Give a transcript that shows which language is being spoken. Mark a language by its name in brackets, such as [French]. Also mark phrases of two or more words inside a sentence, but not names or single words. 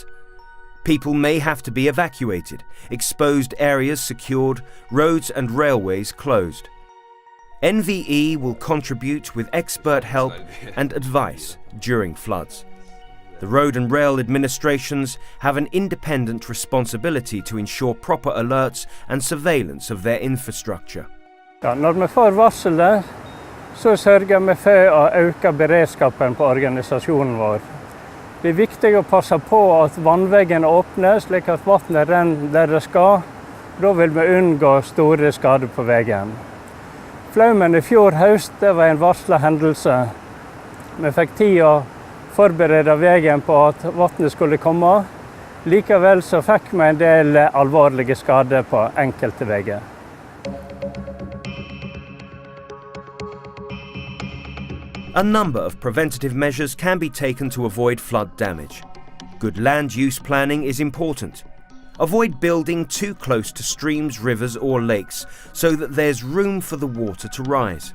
[English] People may have to be evacuated, exposed areas secured, roads and railways closed. NVE will contribute with expert help and advice during floods. The road and rail administrations have an independent responsibility to ensure proper alerts and surveillance of their infrastructure. [Norwegian] Ja, når vi får varselet, så sørger vi for å øke beredskapen på organisasjonen vår. Det er viktig å passe på at vannveggen åpner, slik at vannet renner der det skal. Da vil vi unngå store skader på veien. Flaumen i fjor høst, det var en varslet hendelse. Vi fikk tid å forberede veien på at vannet skulle komme. Likevel så fikk vi en del alvorlige skader på enkelte veier. [English] A number of preventative measures can be taken to avoid flood damage. Good land use planning is important. Avoid building too close to streams, rivers or lakes so that there's room for the water to rise.